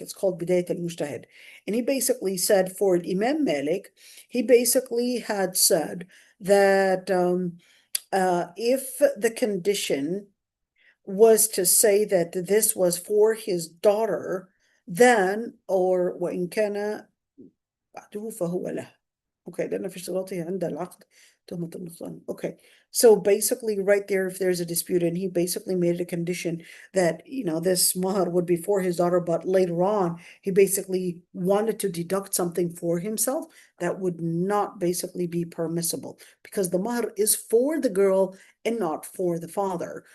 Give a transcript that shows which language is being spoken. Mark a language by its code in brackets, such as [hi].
[en] It's called Bidayat al-Mujtahid. And he basically said for Imam Malik, he basically had said that if the condition was to say that this was for his daughter, then, or [ar] وإن كان بعده فهو له. Okay, لأن في اشتراطه عند العقد تهمة النقصان. [en] Okay, so basically right there, if there's a dispute, and he basically made it a condition that, this mahar would be for his daughter, but later on, he basically wanted to deduct something for himself, that would not basically be permissible, because the mahar is for the girl and not for the father.